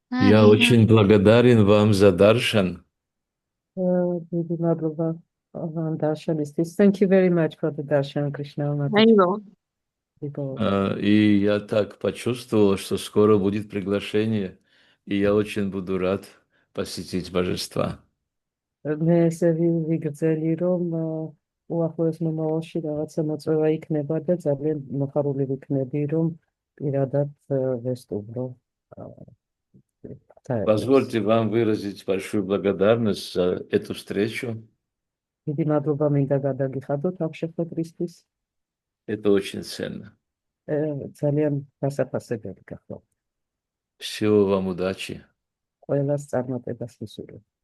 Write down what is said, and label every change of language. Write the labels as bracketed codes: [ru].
[ru] Я очень благодарен вам за даршан. [ka] Დიდი მადლობა darshanისთვის. [en] Thank you very much for the darshan, Krishna There you Mataji. go. [ru] И я так почувствовал, что скоро будет приглашение, и я очень буду рад посетить божества. [ka] მე ესე ვიგრძელი, რომ უახლოეს მომავალში რაღაცა მოწვევა იქნება და ძალიან მოხარული ვიქნები, რომ პირადად ვესტუბრო. [ru] Позвольте вам выразить большую благодарность за эту встречу. [ka] დიდი მადლობა მინდა გადაგიხადოთ ამ შეხვედრისთვის. [ru] Это очень ценно. [ka] ძალიან დასაფასებელი გახდა. [ru] Всего вам удачи. [ka] ყველას წარმატებას ვისურვებ.